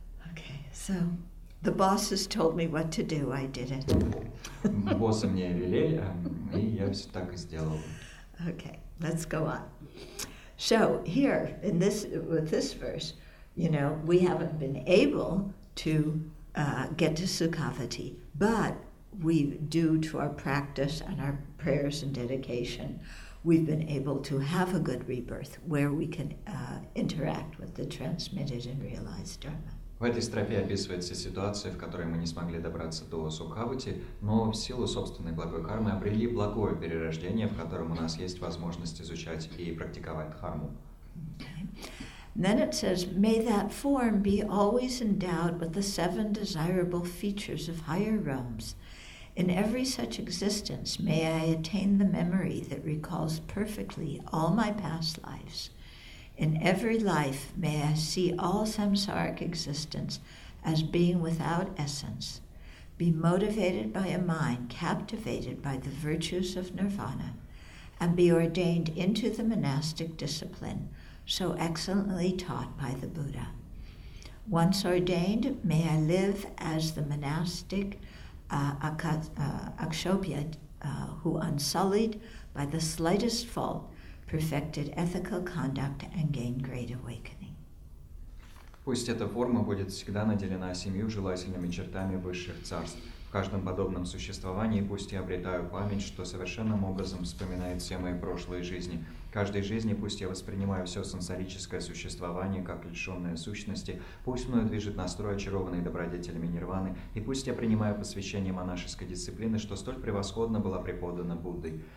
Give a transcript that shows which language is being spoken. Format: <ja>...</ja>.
<en>Okay, so the bosses told me what to do. I did it.</en> <ru>Боссы мне велели, и я все так и сделал.</ru> <en>Okay, let's go on. So here, with this verse, you know, we haven't been able to get to Sukhavati, but we, due to our practice and our prayers and dedication, we've been able to have a good rebirth where we can interact with the transmitted and realized Dharma.</en> <ru>В этой строфе описывается ситуация, в которой мы не смогли добраться до Сукхавати, но в силу собственной благой кармы обрели благое перерождение, в котором у нас есть возможность изучать и практиковать дхарму.</ru> <en>Okay. Then it says, may that form be always endowed with the 7 desirable features of higher realms. In every such existence, may I attain the memory that recalls perfectly all my past lives. In every life, may I see all samsaric existence as being without essence, be motivated by a mind captivated by the virtues of nirvana, and be ordained into the monastic discipline so excellently taught by the Buddha. Once ordained, may I live as the monastic Akshobhya who, unsullied by the slightest fault, perfected ethical conduct and gained great awakening.</en> <ru>Пусть эта форма будет всегда наделена 7 желательными чертами высших царств. В каждом подобном существовании пусть я обретаю память, что совершенным образом вспоминает все мои прошлые жизни. В каждой жизни пусть я воспринимаю все сенсорическое существование как лишенное сущности, пусть мною движет настрой, очарованный добродетелями нирваны, и пусть я принимаю посвящение монашеской дисциплины, что столь превосходно была преподана Буддой.</ru>